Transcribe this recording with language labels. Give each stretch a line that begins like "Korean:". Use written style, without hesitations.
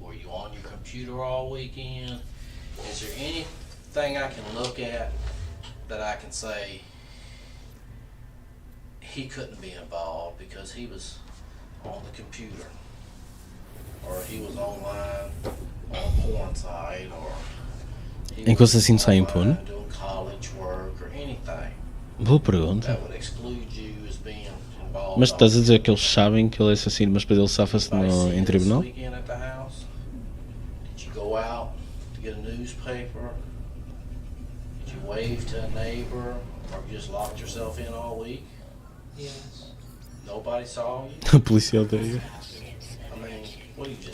English: Were you on your computer all weekend? Is there anything I can look at that I can say he couldn't be involved because he was on the computer, or he was online on a porn site, or
Portuguese: Enquanto assim sai impune?
English: Doing college work or anything
Portuguese: Boa pergunta.
English: that would exclude you as being involved.
Portuguese: Mas estás a dizer que eles sabem que ele é assassino, mas depois ele safa-se em tribunal?
English: This weekend at the house? Did you go out to get a newspaper? Did you wave to a neighbor? Or you just locked yourself in all week? Yes. Nobody saw you?
Portuguese: A policial daí.
English: I mean, what do you just